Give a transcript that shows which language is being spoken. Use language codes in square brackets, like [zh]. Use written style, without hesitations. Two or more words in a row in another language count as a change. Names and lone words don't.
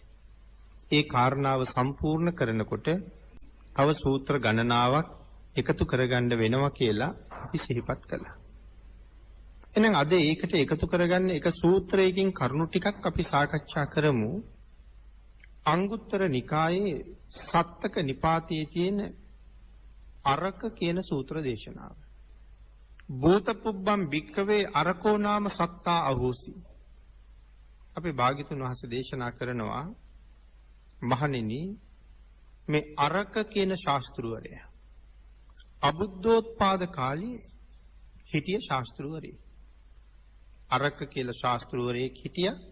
[si] ඒ කාරණාව සම්පූර්ණ කරනකොට තව සූත්‍ර ගණනාවක් එකතු කරගන්න වෙනවා කියලා අපි සිහිපත් කළා. එහෙනම් අද ඒකට එකතු කරගන්න එක සූත්‍රයකින් කරුණු ටිකක් අපි සාකච්ඡා කරමු. අංගුත්තර නිකායේ සත්තක නිපාතයේ තියෙන අරක කියන සූත්‍ර දේශනාව. [pi] භූතපුබ්බම් භික්කවේ අරකෝ නාම සත්තා අහෝසි. [si] අපි භාග්‍යතුන් වහන්සේ දේශනා කරනවා, මහණෙනි, මේ අරක කියන ශාස්ත්‍රවරයා අබුද්ධෝත්පාද කාලේ හිටිය ශාස්ත්‍රවරයෙක්. අරක කියලා ශාස්ත්‍රවරයෙක් හිටියා.